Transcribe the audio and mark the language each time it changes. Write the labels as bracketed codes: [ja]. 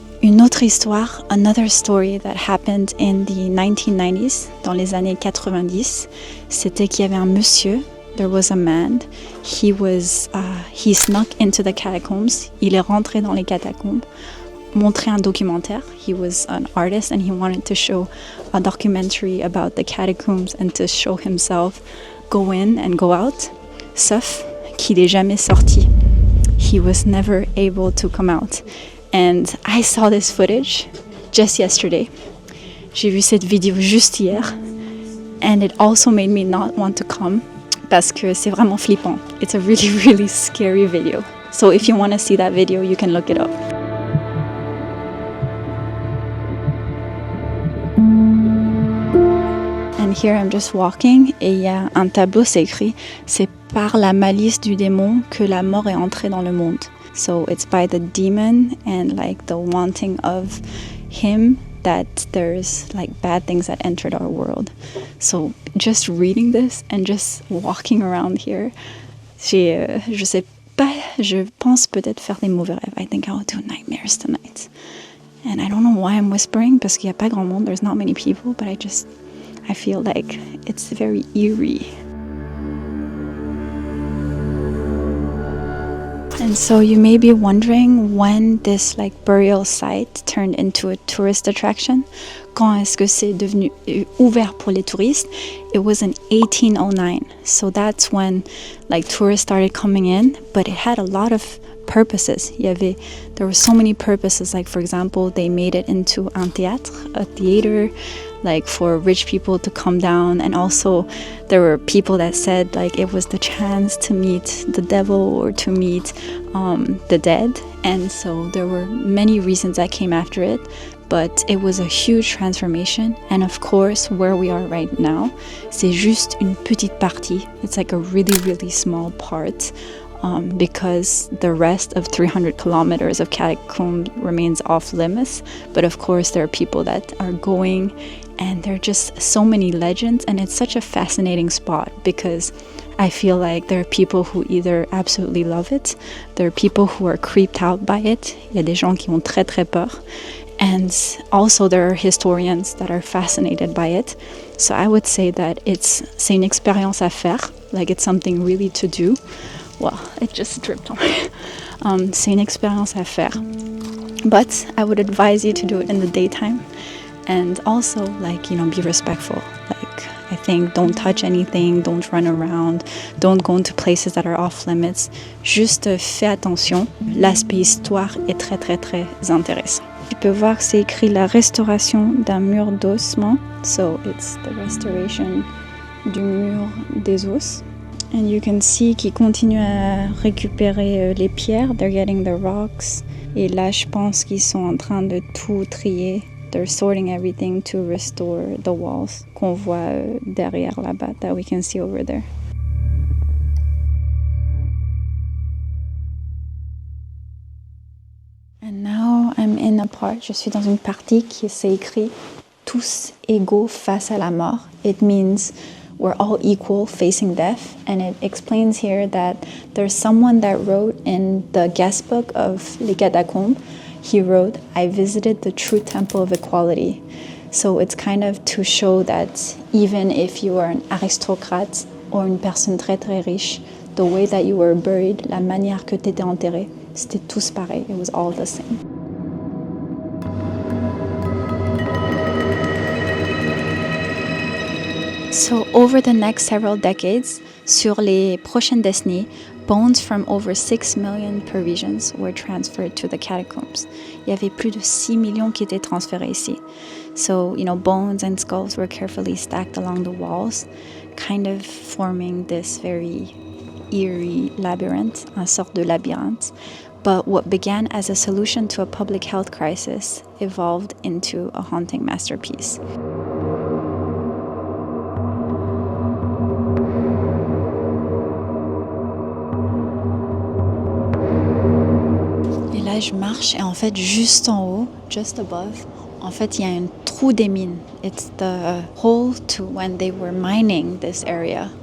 [fr] Une autre histoire, [en] another story that happened in the 1990s, [fr] dans les années 90, c'était qu'il y avait un monsieur, [en] there was a man, he snuck into the catacombs, [fr] il est rentré dans les catacombes, montrer un documentaire. [en] He was an artist and he wanted to show a documentary about the catacombs and to show himself go in and go out, [fr] sauf qu'il est jamais sorti. [en] He was never able to come out. And I saw this footage just yesterday. [fr] J'ai vu cette vidéo juste hier. [en] And it also made me not want to come [fr] parce que c'est vraiment flippant. [en] It's a really, really scary video. So if you want to see that video, you can look it up. And here I'm just walking [fr] et il y a un tableau, c'est écrit, c'est par la malice du démon que la mort est entrée dans le monde. [en] So it's by the demon and like the wanting of him that there's like bad things that entered our world. So just reading this and just walking around here, [fr] je sais pas, je pense peut-être faire des mauvais rêves. [en] I think I'll do nightmares tonight. And I don't know why I'm whispering [fr] parce qu'il y a pas grand monde, [en] there's not many people, but I feel like it's very eerie. And so you may be wondering when this like burial site turned into a tourist attraction. [fr] Quand est-ce que c'est devenu ouvert pour les touristes? [en] It was in 1809. So that's when like tourists started coming in, but it had a lot of purposes. There were so many purposes. Like for example, they made it into [fr] un théâtre, [en] a theater, like for rich people to come down, and also there were people that said like it was the chance to meet the devil or to meet the dead, and so there were many reasons that came after it, but it was a huge transformation. And of course where we are right now, [fr] c'est juste une petite partie. [en] It's like a really, really small part. Because the rest of 300 kilometers of catacombs remains off limits. But of course there are people that are going, and there are just so many legends, and it's such a fascinating spot because I feel like there are people who either absolutely love it, there are people who are creeped out by it, [fr] il y a des gens qui ont très très peur, [en] and also there are historians that are fascinated by it. So I would say that [fr] c'est une expérience à faire, [en] like it's something really to do. Well, it just dripped on me. [fr] C'est une expérience à faire. [en] But I would advise you to do it in the daytime. And also, like, be respectful. Like, I think don't touch anything, don't run around, don't go into places that are off limits. [fr] Juste fais attention. L'aspect histoire est très, très, très intéressant. Tu peux voir que c'est écrit la restauration d'un mur d'ossement. [en] So, it's the restoration [fr] du mur des os. [en] And you can see [fr] qu'ils continuent à récupérer les pierres. [en] They're getting the rocks. [fr] Et là, je pense qu'ils sont en train de tout trier. [en] They're sorting everything to restore the walls [fr] qu'on voit derrière là-bas, [en] that we can see over there. And now I'm in a part, [fr] je suis dans une partie qui c'est écrit tous égaux face à la mort. [en] It means we're all equal facing death, and it explains here that there's someone that wrote in the guest book of Les Catacombs. He wrote, I visited the true temple of equality. So it's kind of to show that even if you are an aristocrate or [fr] une personne très très riche, [en] the way that you were buried, [fr] la manière que tu étais enterré, c'était tous pareil. [en] It was all the same. So over the next several decades, [fr] sur les prochaines décennies, [en] bones from over 6 million Parisians were transferred to the catacombs. [fr] Il y avait plus de 6 millions qui étaient transférés ici. [en] So, bones and skulls were carefully stacked along the walls, kind of forming this very eerie labyrinth, [fr] une sorte de labyrinthe. [en] But what began as a solution to a public health crisis evolved into a haunting masterpiece. [fr] là, je marche et en fait, juste en haut, [en] just above, [fr] en fait, il y a un trou des mines. [en] It's the hole to when they were mining this area.